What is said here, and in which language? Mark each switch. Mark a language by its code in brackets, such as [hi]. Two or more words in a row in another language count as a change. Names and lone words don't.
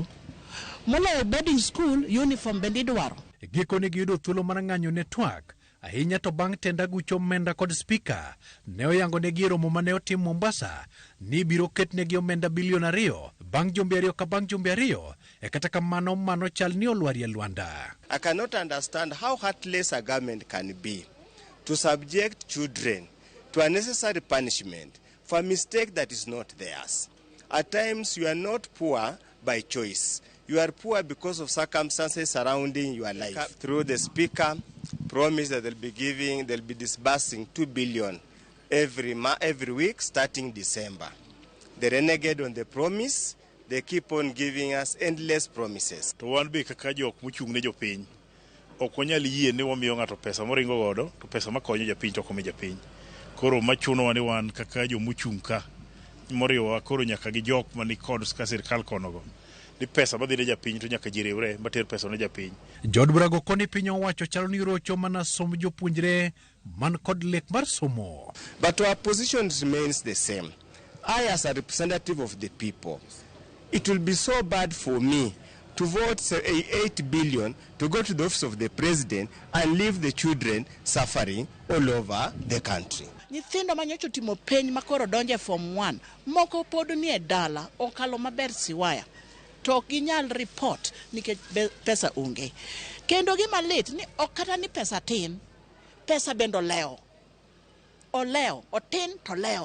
[luo] Moloyo [en] boarding school uniform [luo] bende idwaro. Giko ni giyudo thuolo mar ng'anyo ne twak ahinya to bang' tenda gucho omenda kod spika ne oyango negi e romo mane otim Mombasa ni biro ket negi omenda bilion 2 bang' jumbe 2 ka bang' jumbe 2 kata kamano mano chal ni olwari e lwanda. [en] I cannot understand how heartless a government can be to subject children to unnecessary punishment for a mistake that is not theirs. At times you are not poor by choice. You are poor because of circumstances surrounding your life. Through the speaker, promise that they'll be disbursing 2 billion every week starting December. They renegade on the promise. They keep on giving us endless promises. [luo] To wan be kaka jok mochung' ne jopiny ok wanyal yie ni wamiyo ng'ato pesa moringo godo to pesa makonyo japiny to ok japiny. Koro machuno ni wan kaka jo mochung' ka moriwa koro nyaka gi jok mani kod sirikal konogo ni pesa madhi ne japiny to nyaka jiriwre mater pesa ne japiny. Jood bura go koni piny owacho chalo ni rocho mana som jopuonjre man kod lek mar somo. [en] But our position remains the same. I, as a representative of the people, it will be so bad for me to vote 8 billion to go to the office of the president and leave the children suffering all over the country. [luo] Nyithindo manyocho timo penj makoro donje form 1 moko pod ni e dala okalo maber siwaya to ginyal report nikech pesa onge. Kendo gima lit ni okata ni pesa tin, pesa bendo leo. Oleo, otin to leo.